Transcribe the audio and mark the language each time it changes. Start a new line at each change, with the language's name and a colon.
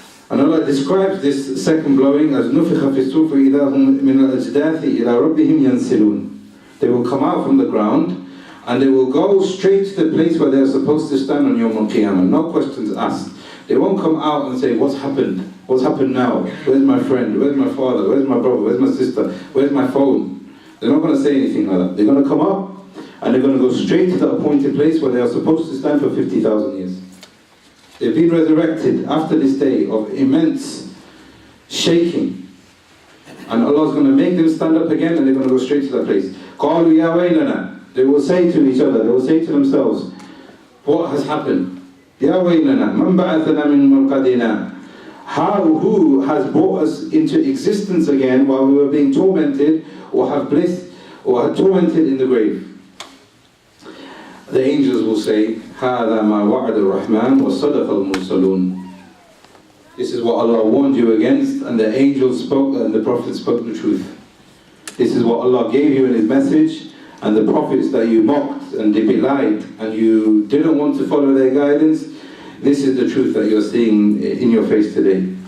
English: And Allah describes this second blowing as
Arabic: نُفِخَ فِي الصُّورِ فَإِذَا هُمْ مِنَ الْأَجْدَاثِ إِلَىٰ رَبِّهِمْ يَنْسِلُونَ.
English: They will come out from the ground and they will go straight to the place where they are supposed to stand on Yawm al-Qiyamah. No questions asked. They won't come out and say, what's happened? What's happened now? Where's my friend? Where's my father? Where's my brother? Where's my sister? Where's my phone? They're not going to say anything like that. They're going to come up and they're going to go straight to the appointed place where they are supposed to stand for 50,000 years. They've been resurrected after this day of immense shaking. And Allah's going to make them stand up again and they're going to go straight to that place.
Arabic: قَالُوا يَا وَيْلَنَا.
English: They will say to each other, they will say to themselves, what has happened?
Arabic: Ya waylana, man ba'athana min marqadina.
English: Who has brought us into existence again while we were being tormented or have bliss or had tormented in the grave? The angels will say,
Arabic: هَذَا مَا وَعَدَ الرَّحْمَنُ وَصَدَقَ الْمُرْسَلُونَ.
English: This is what Allah warned you against, and the angels spoke and the Prophet spoke the truth. This is what Allah gave you in His message. And the prophets that you mocked and they belied and you didn't want to follow their guidance, this is the truth that you're seeing in your face today.